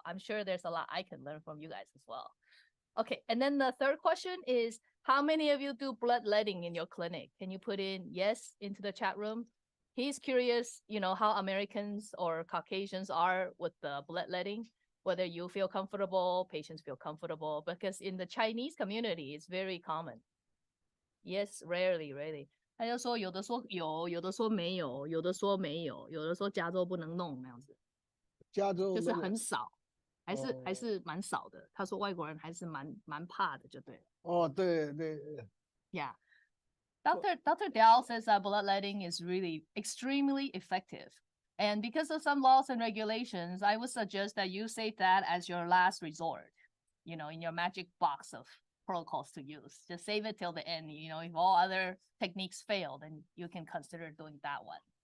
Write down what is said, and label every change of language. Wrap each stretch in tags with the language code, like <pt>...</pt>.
<en>I'm sure there's a lot I can learn from you guys as well. Okay, and then the third question is, how many of you do bloodletting in your clinic? Can you put in yes into the chat room? He's curious, you know, how Americans or Caucasians are with the bloodletting. whether you feel comfortable, patients feel comfortable, because in the Chinese community, it's very common. Yes, rarely.</en> <zh>他就说有的说有，有的说没有，有的说没有，有的说加州不能弄那样子，就是加州那个很少，还哦是蛮少的。他说外国人还是蛮怕的，就对了。哦，对对，</zh> <en>Yeah. Dr. Diao says that bloodletting is really extremely effective. And because of some laws and regulations, I would suggest that you save that as your last resort, in your magic box of protocols to use. Just save it till the end. If all other techniques fail, then you can consider doing that one.</en>